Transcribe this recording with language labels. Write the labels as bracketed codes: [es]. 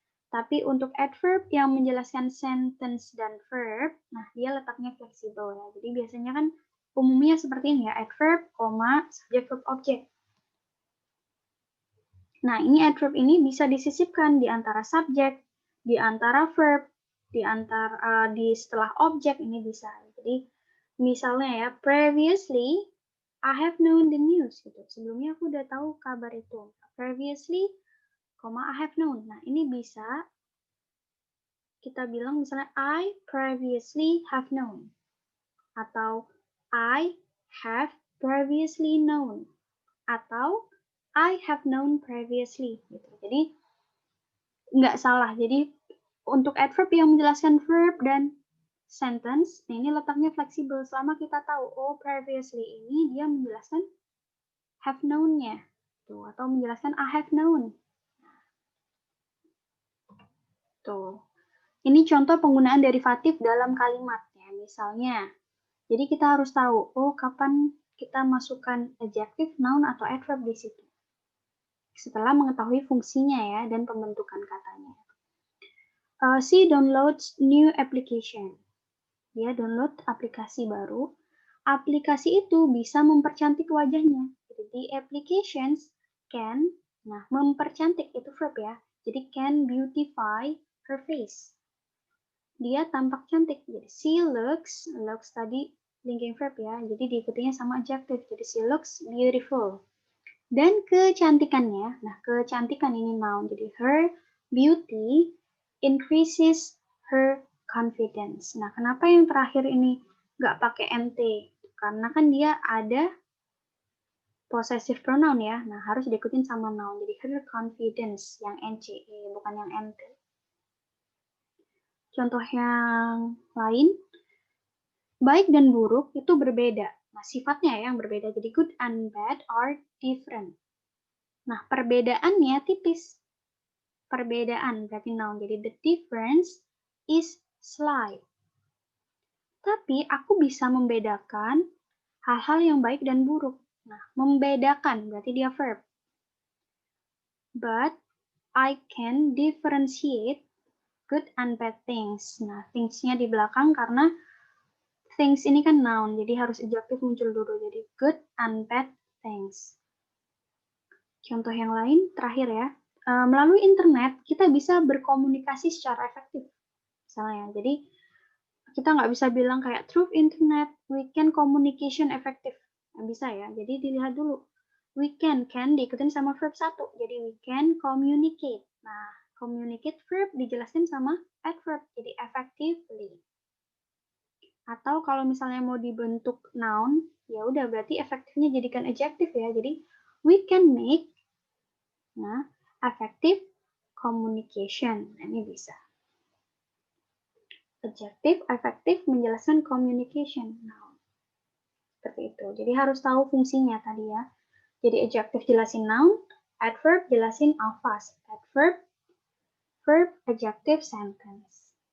[id] Tapi untuk adverb yang menjelaskan sentence dan verb, nah dia letaknya fleksibel ya. Jadi biasanya kan umumnya seperti ini ya, adverb, subject, verb, object. Nah, ini adverb ini bisa disisipkan di antara subjek, di antara verb, di setelah objek ini bisa. Jadi misalnya ya, [en] previously I have known the news [id] gitu. Sebelumnya aku udah tahu kabar itu. [en] Previously, I have known. [id] Nah, ini bisa kita bilang misalnya [en] I previously have known. [id] Atau [en] I have previously known. [id] Atau [en] I have known previously. [id] Gitu. Jadi nggak salah. Jadi untuk adverb yang menjelaskan verb dan sentence, ini letaknya fleksibel. Selama kita tahu, oh previously ini dia menjelaskan have known-nya. Tuh, atau menjelaskan [en] I have known. [id] Tuh. Ini contoh penggunaan derivatif dalam kalimat. Ya. Misalnya, jadi kita harus tahu, oh kapan kita masukkan adjective, noun, atau adverb di situ. Setelah mengetahui fungsinya ya dan pembentukan katanya. [en] She downloads new application. [id] Dia download aplikasi baru. Aplikasi itu bisa mempercantik wajahnya. Jadi [en] the applications can, [id] nah mempercantik itu verb ya. Jadi [en] can beautify her face. [id] Dia tampak cantik. Jadi [en] she looks [id] tadi linking verb ya. Jadi diikutinya sama adjective. Jadi [en] she looks beautiful. [id] Dan kecantikannya, nah kecantikan ini noun. Jadi [en] her beauty increases her confidence. [id] Nah, kenapa yang terakhir ini nggak pakai nt? Karena kan dia ada possessive pronoun ya. Nah, harus diikutin sama noun. Jadi her confidence yang nce, bukan yang nt. Contoh yang lain, baik dan buruk itu berbeda. Nah, sifatnya yang berbeda. [en] Jadi good and bad are different. [id] Nah, perbedaannya tipis. Perbedaan berarti [en] noun. Jadi the difference is slight. [id] Tapi aku bisa membedakan hal-hal yang baik dan buruk. Nah, membedakan berarti dia verb. [en] But I can differentiate good and bad things. [id] Nah, things-nya di belakang karena things ini kan noun, jadi harus adjective muncul dulu. Jadi [en] good and bad things. [id] Contoh yang lain, terakhir ya. Melalui internet, kita bisa berkomunikasi secara efektif. Misalnya, jadi kita nggak bisa bilang kayak [en] through internet, we can communication effective. [id] Nggak bisa ya, jadi dilihat dulu. [en] We can [id] diikutin sama verb 1. Jadi [en] we can communicate. [id] Nah, communicate verb dijelasin sama adverb, jadi effectively. Atau kalau misalnya mau dibentuk noun, ya udah berarti efektifnya jadikan adjective ya. Jadi [en] we can make, [id] nah, [en] effective communication. [id] Nah, ini bisa. Adjective, effective menjelaskan communication. Noun. Seperti itu. Jadi harus tahu fungsinya tadi ya. Jadi adjective jelasin noun, adverb jelasin alphas. Adverb, verb, adjective, sentence.